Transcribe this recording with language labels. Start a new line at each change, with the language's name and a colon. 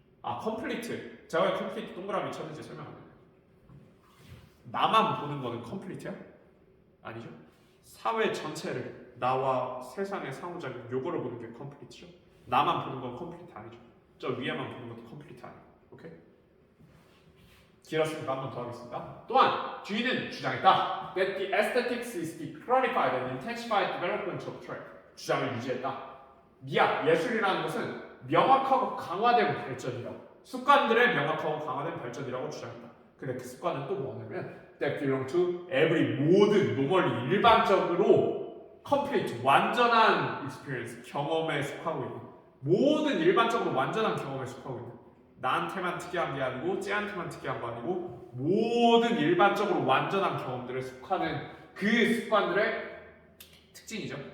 Korean: 컴플리트. 제가 왜 컴플리트 동그라미 쳤는지 설명 안 해요. 나만 보는 거는 컴플리트야? 아니죠. 사회 전체를 나와 세상의 상호작용 요거를 보는 게 컴플리트죠. 나만 보는 건 컴플리트 아니죠. 저 위에만 보는 것도 컴플리트 아니에요. 오케이? 길었으니까 한 번 더 하겠습니다. 또한 뒤는 주장했다.
English: That the aesthetics is the clarified and intensified development of track.
Korean: 주장을 유지했다. 예술이라는 것은 명확하고 강화된 발전이다. 습관들의 명확하고 강화된 발전이라고 주장했다. 근데 그 습관은 또 뭐냐면
English: that belong to every
Korean: 모든 normally 일반적으로 complete 완전한 experience 경험에 속하고 있는 모든 일반적으로 완전한 경험에 속하고 있는 나한테만 특이한 게 아니고 쟤한테만 특이한 거 아니고 모든 일반적으로 완전한 경험들에 속하는 그 습관들의 특징이죠.